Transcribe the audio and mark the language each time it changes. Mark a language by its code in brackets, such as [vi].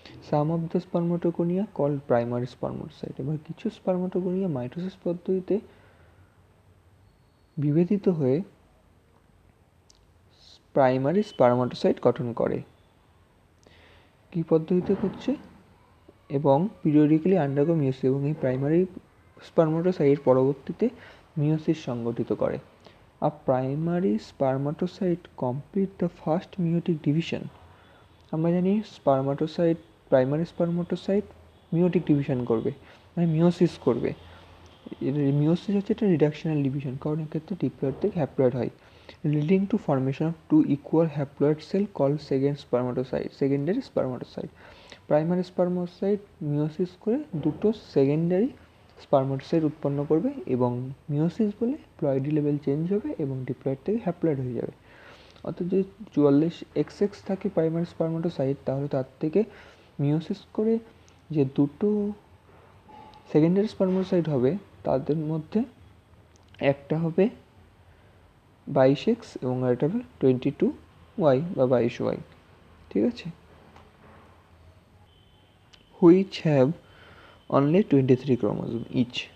[en] Some of the spermatogonia called primary spermatocyte. [bn] এবার কিছু spermatogonia mitosis পদ্ধতিতে বিভেদিত হয়ে প্রাইমারি স্পার্মাটোসাইট গঠন করে। কী পদ্ধতিতে হচ্ছে? এবং [en] periodically undergo meiosis, [bn] এবং এই প্রাইমারি স্পার্মাটোসাইট পরবর্তীতে মিওসিস সংগঠিত করে। [en] A primary spermatocyte complete the first meiotic division. [bn] আমরা জানি স্পার্মাটোসাইট, প্রাইমারি স্পার্মাটোসাইট মিওটিক ডিভিশন করবে, মানে মিওসিস করবে। মিওসিস হচ্ছে একটা রিডাকশনাল ডিভিশন, কারণ এক্ষেত্রে ডিপ্লয়েড থেকে হ্যাপ্লয়েড হয়, [en] Leading to formation of 2 equal haploid cell call secondary spermatocyte. [bn] Primary spermatocyte meiosis করে দুটো সেকেন্ডারি স্পার্মাটোসাইট উৎপন্ন করবে, এবং মিওসিস বলে প্লয়েডি লেভেল চেঞ্জ হবে এবং ডিপ্লয়েড থেকে হ্যাপ্লয়েড হয়ে যাবে। অর্থাৎ যদি 44XX থাকে প্রাইমারি স্পার্মাটোসাইট, তাহলে তার থেকে মিওসিস করে যে দুটো সেকেন্ডারি স্পার্মাটোসাইট হবে, তাদের মধ্যে একটা হবে 22X এবং আরেকটা হবে 22Y বা 22Y। ঠিক আছে, [en] which have only 23 chromosomes each.